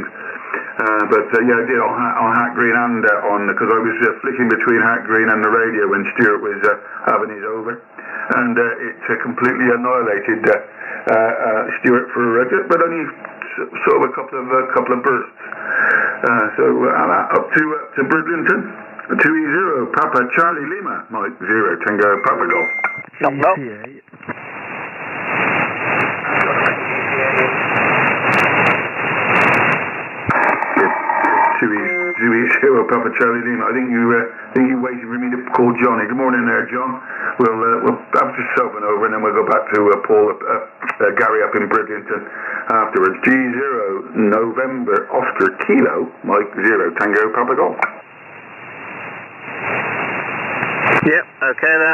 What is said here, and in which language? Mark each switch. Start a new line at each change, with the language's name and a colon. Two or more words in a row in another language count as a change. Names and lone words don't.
English: Yeah, I did on Hat Green and on, because I was flicking between Hat Green and the radio when Stuart was having his over, and it completely annihilated Stuart for but only sort of a couple of bursts. Up to Bridlington, 2E0 Papa Charlie Lima, Mike 0 Tango Papa Golf. No. 2E0 Papa Charlie Lima. I think you waited for me to call Johnny. Good morning there, John. We'll have to Selvan over and then we'll go back to Gary up in Bridlington afterwards. G0 November Oscar Kilo Mike 0 Tango Papa Golf. Yep, okay there.